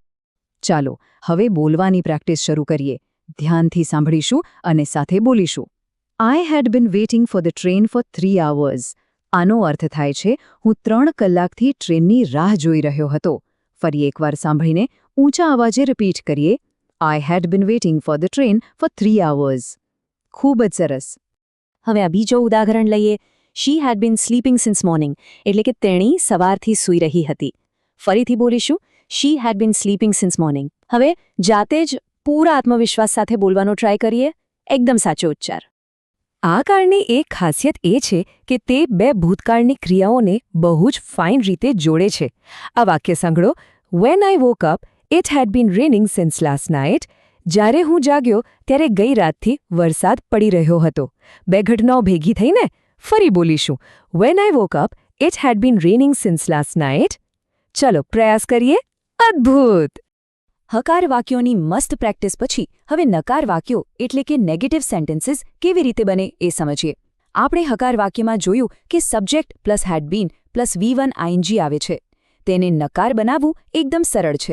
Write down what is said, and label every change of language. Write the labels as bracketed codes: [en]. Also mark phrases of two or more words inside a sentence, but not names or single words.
[gu] ચાલો હવે બોલવાની પ્રેક્ટિસ શરૂ કરીએ. ધ્યાનથી સાંભળીશું અને સાથે બોલીશું. [en] I had been waiting for the train for 3 hours. [gu] આનો અર્થ થાય છે હું 3 કલાકથી ટ્રેનની રાહ જોઈ રહ્યો હતો. ફરી એકવાર સાંભળીને ઊંચા અવાજે રિપીટ કરીએ, [en] I had been waiting for the train for 3 hours. [gu] ખૂબ જ સરસ. હવે આ બીજો ઉદાહરણ લઈએ. [en] She had been sleeping since morning, [gu] એટલે કે તેણી સવારથી સૂઈ રહી હતી. ફરીથી બોલીશું, [en] She had been sleeping since morning. [gu] હવે જાતે જ પૂરા આત્મવિશ્વાસ સાથે બોલવાનો ટ્રાય કરીએ. એકદમ સાચો ઉચ્ચાર. આ કાળની એક ખાસિયત એ છે કે તે બે ભૂતકાળની ક્રિયાઓને બહુ જ ફાઇન રીતે જોડે છે. આ વાક્ય સાંભળો, [en] When I woke up, It had been raining since last night. [gu] જ્યારે હું જાગ્યો ત્યારે ગઈ રાતથી વરસાદ પડી રહ્યો હતો. બે ઘટનાઓ ભેગી થઈને ફરી બોલીશું. [en] When I woke up, it had been raining since last night. [gu] ચલો પ્રયાસ કરીએ. અદ્ભુત! હકાર વાક્યોની મસ્ત પ્રેક્ટિસ પછી હવે નકાર વાક્યો એટલે કે [en] negative sentences [gu] કેવી રીતે બને એ સમજીએ. આપણે હકાર વાક્યમાં જોયું કે [en] subject plus had been plus V1 ING [gu] આવે છે. તેને નકાર બનાવવું એકદમ સરળ છે.